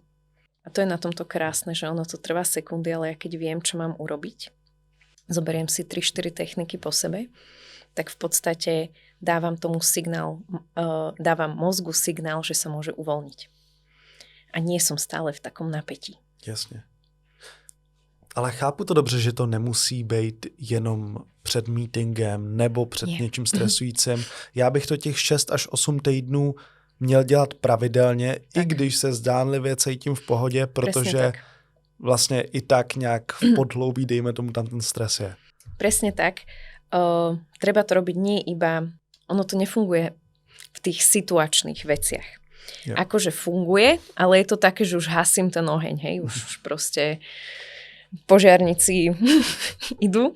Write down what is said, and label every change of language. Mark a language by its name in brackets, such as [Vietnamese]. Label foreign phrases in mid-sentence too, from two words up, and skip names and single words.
[Slovak] A to je na tomto krásne, že ono to trvá sekundy, ale ja keď viem, čo mám urobiť, zoberiem si 3-4 techniky po sebe, tak v podstate dávam tomu signál, dávam mozgu signál, že sa môže uvoľniť. A nie som stále v takom napätí. [Czech] Jasně. Ale chápu to dobře, že to nemusí být jenom před meetingem nebo před něčím stresujícím. Já bych to těch 6 až 8 týdnů měl dělat pravidelně, tak. I když se zdánlivě cítím v pohodě, protože vlastně i tak nějak v podhloubí, dejme tomu, tam ten stres je. [Slovak] Presne tak. Treba to robiť nie iba, ono to nefunguje v tých situačných veciach. Jo. Akože funguje, ale je to také, že už hasím ten oheň, hej, už proste požiarníci idú.